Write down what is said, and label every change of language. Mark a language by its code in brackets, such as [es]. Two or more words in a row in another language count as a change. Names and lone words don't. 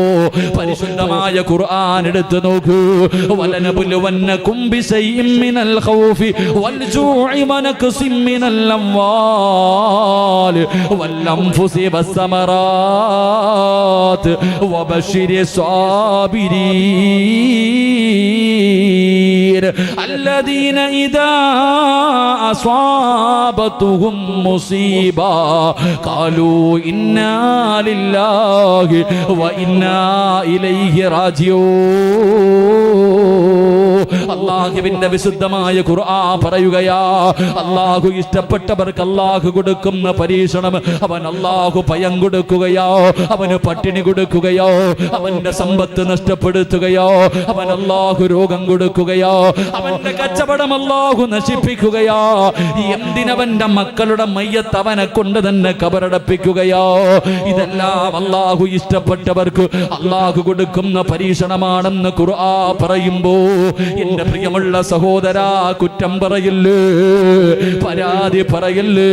[ml] പരിശുദ്ധമായ ഖുർആൻ എടുത്തു നോക്കൂ. [ar] ولنبلونكم بشيء من الخوف والجوع ونقص من الأموال والأنفس والثمرات وبشر സാബിരീൻ الذين إذا أصابتهم مصيبة قالوا إنا لله وإنا إليه راجعون. [ml] അല്ലാഹുവിന്റെ വിശുദ്ധമായ ഖുർആൻ പറയുകയാ, അല്ലാഹു ഇഷ്ടപ്പെട്ടവർക്ക് അല്ലാഹു കൊടുക്കുന്ന പരീക്ഷണം, അവൻ അല്ലാഹു ഭയം കൊടുക്കുകയോ, അവന് പട്ടിണി കൊടുക്കുകയോ, അവന്റെ സമ്പത്ത് നഷ്ടപ്പെടുത്തുകയോ, അവൻ അല്ലാഹു രോഗം കൊടുക്കുകയോ, അവന്റെ കച്ചവടം അല്ലാഹു നശിപ്പിക്കുകയോ, എന്തിനവന്റെ മക്കളുടെ മയ്യത്ത് അവനെ കൊണ്ട് തന്നെ കബറടപ്പിക്കുകയോ, ഇതെല്ലാം അല്ലാഹു ഇഷ്ടപ്പെട്ടവർക്ക് അല്ലാഹു കൊടുക്കുന്ന പരീക്ഷണമാണെന്ന് ഖുർആൻ പറയുമ്പോ എന്റെ പ്രിയമുള്ള സഹോദരാ, കുറ്റം പറയില്ലേ, പരാതി പറയില്ലേ.